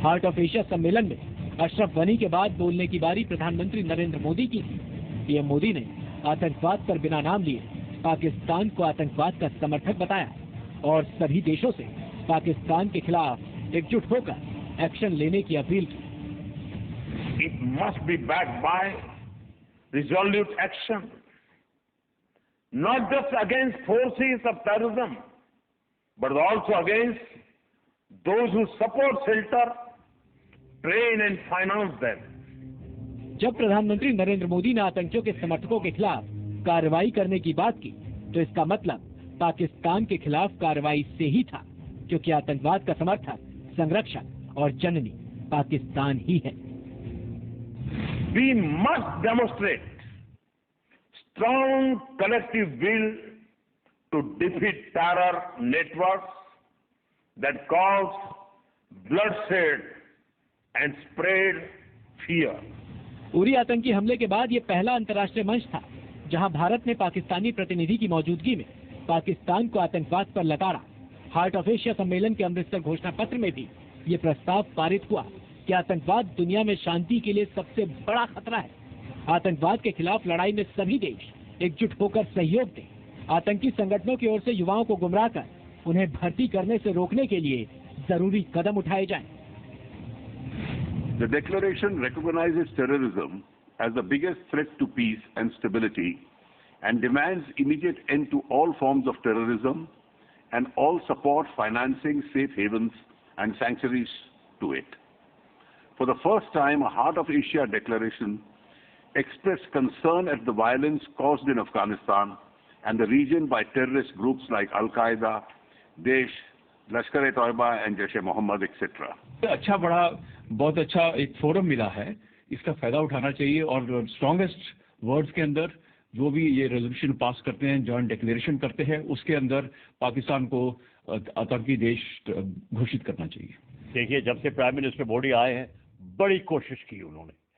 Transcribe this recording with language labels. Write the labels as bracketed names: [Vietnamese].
[Hindi] Heart of Asia सम्मेलन में अशरफ गनी के बाद बोलने की बारी प्रधानमंत्री नरेंद्र मोदी की थी। पीएम मोदी ने आतंकवाद पर बिना नाम लिए पाकिस्तान को आतंकवाद का समर्थक बताया और सभी देशों से पाकिस्तान के खिलाफ एकजुट होकर एक्शन लेने की अपील की। [English] It must be backed by resolute action, not just against forces of terrorism, but also against those who support, shelter, train and finance them. [Hindi] जब प्रधानमंत्री नरेंद्र मोदी ने आतंकियों के समर्थकों के खिलाफ कार्रवाई करने की बात की, तो इसका मतलब पाकिस्तान के खिलाफ कार्रवाई से ही था, क्योंकि आतंकवाद का समर्थक, संरक्षक और जननी पाकिस्तान ही है। [English] We must demonstrate strong collective will to defeat terror networks that cause bloodshed and spread fear. [Hindi] Uri आतंकी हमले के बाद ये पहला अंतर्राष्ट्रीय मंच था जहां भारत ने पाकिस्तानी प्रतिनिधि की मौजूदगी में पाकिस्तान को आतंकवाद पर लताड़ा। हार्ट ऑफ एशिया सम्मेलन के अमृतसर घोषणा पत्र में भी ये प्रस्ताव पारित हुआ कि आतंकवाद दुनिया में शांति के लिए सबसे बड़ा खतरा है। आतंकवाद के खिलाफ लड़ाई में सभी देश एकजुट होकर सहयोग दें। आतंकी संगठनों की ओर से युवाओं को गुमराह कर उन्हें भर्ती करने से रोकने के लिए जरूरी कदम उठाए जाएं। [English] The declaration recognizes terrorism as the biggest threat to peace and stability and demands immediate end to all forms of terrorism and all support financing safe havens and sanctuaries to it. For the first time, a Heart of Asia declaration expressed concern at the violence caused in Afghanistan and the region by terrorist groups like Al-Qaeda, Daesh, Lashkar-e-Toiba and Jaish-e-Mohammed, etc. [Hindi] अच्छा बड़ा बहुत अच्छा एक forum मिला है, इसका फायदा उठाना चाहिए और स्ट्रॉन्गेस्ट वर्ड्स के अंदर जो भी ये रेजोल्यूशन पास करते हैं, जॉइंट डिक्लेरेशन करते हैं, उसके अंदर पाकिस्तान को आतंकी देश घोषित करना चाहिए। देखिए, जब से प्राइम मिनिस्टर मोदी आए हैं, बड़ी कोशिश की उन्होंने।